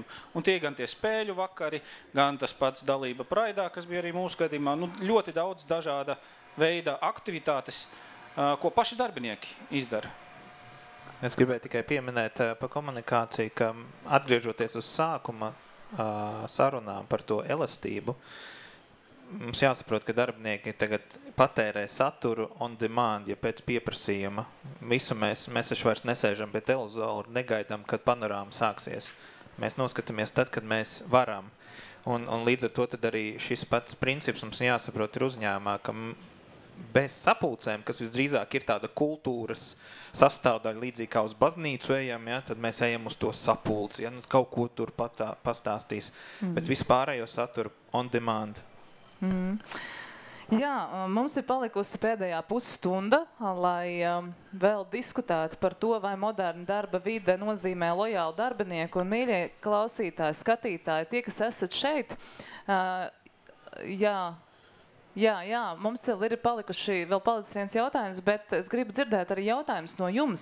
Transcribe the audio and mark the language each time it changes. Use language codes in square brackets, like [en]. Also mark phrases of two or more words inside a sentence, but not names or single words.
[lv] Un tie gan tie spēļu vakari, gan tas pats dalība Praidā, kas bija arī mūsu gadījumā, ļoti daudz dažāda veida aktivitātes, ko paši darbinieki izdara. Es gribēju tikai pieminēt par komunikāciju, ka atgriežoties uz sākuma sarunām par to elastību, mums jāsaprot, ka darbinieki tagad patērē saturu [en] on demand, [lv] ja pēc pieprasījuma. Visu mēs taču vairs nesēžam pie televizoru, negaidām, kad panorāma sāksies. Mēs noskatāmies tad, kad mēs varam. Un līdz ar to tad arī šis pats princips mums jāsaprot ir uzņēmumā, ka bez sapulcēm, kas visdrīzāk ir tāda kultūras sastāvdaļa, līdzīgi kā uz baznīcu ejam, ja, tad mēs ejam uz to sapulci, ja, kaut ko tur pastāstīs. Bet vispārējo saturu [en] on demand. [lv] Jā, mums ir palikusi pēdējā pusstunda, lai vēl diskutētu par to, vai moderna darba vide nozīmē lojālu darbinieku. Un mīļie klausītāji, skatītāji, tie, kas esat šeit, Jā, mums ir palicis viens jautājums, bet es gribu dzirdēt arī jautājumus no jums.